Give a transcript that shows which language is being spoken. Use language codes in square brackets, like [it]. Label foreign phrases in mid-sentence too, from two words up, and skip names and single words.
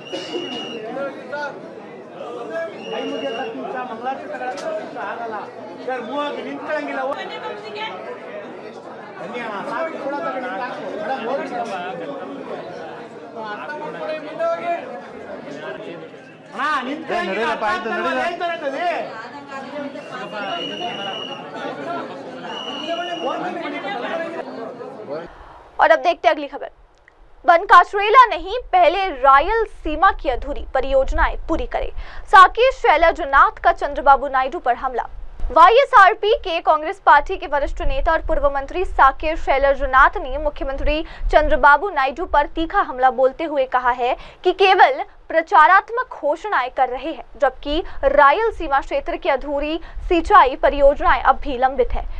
[kn] ಕೈ ಮುಗಿಯ ನಿಮಿಷ ಮಂಗಳಾರತಿ ತಗೊಳಕ್ಕೆ ಆಗಲ್ಲ ಸರ್ ಮೂವಾಗಿ ನಿಂತ್ಕೊಳ್ಳಂಗಿಲ್ಲ ಬನ್ನಿ ಸಾಕು ಫೋಟೋ ತಗೊಂಡು ಸಾಕು ಮೇಡಮ್ ಹೋಗಿ ಹಾ ನಿಂತ್ಕೊಳ್ಳಂಗಿಲ್ಲ ಹೇಳ್ತಾರತ್ತದೆ [hi] और अब देखते हैं अगली खबर। बनकाचरेला नहीं, पहले रायलसीमा की अधूरी परियोजनाएं पूरी करे। साकेत शैलजनाथ का चंद्रबाबू नायडू पर हमला। वाईएसआरपी के कांग्रेस पार्टी के वरिष्ठ नेता और पूर्व मंत्री साकेत शैलजनाथ ने मुख्यमंत्री चंद्रबाबू नायडू पर तीखा हमला बोलते हुए कहा है कि केवल प्रचारात्मक घोषणाएं कर रहे हैं, जबकि रायलसीमा क्षेत्र की अधूरी सिंचाई परियोजनाएं अब भी लंबित है।